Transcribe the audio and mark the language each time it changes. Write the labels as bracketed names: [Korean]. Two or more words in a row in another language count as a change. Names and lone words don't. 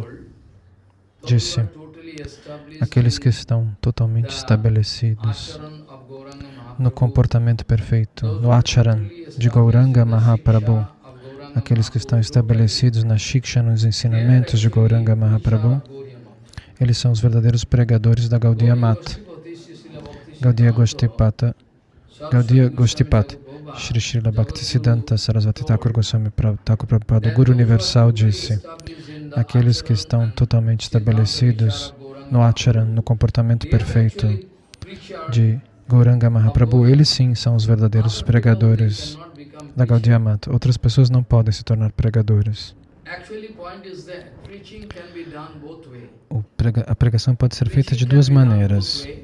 [Portuguese] disse: aqueles que estão totalmente estabelecidos no comportamento perfeito, no Acharan de Gauranga Mahaprabhu, aqueles que estão estabelecidos na Shiksha, nos ensinamentos de Gauranga Mahaprabhu, eles são os verdadeiros pregadores da Gaudiya Mata. Gaudiya Goshtipata, Shri Srila Bhaktisiddhanta Sarasvati Thakur Goswami Thakur Prabhupada, o Guru Universal, disse: aqueles que estão totalmente estabelecidos no Acharan, no comportamento perfeito de Gauranga Mahaprabhu, eles sim são os verdadeiros pregadores da Gaudiya Mata. Outras pessoas não podem se tornar pregadores. A pregação pode ser feita de duas maneiras.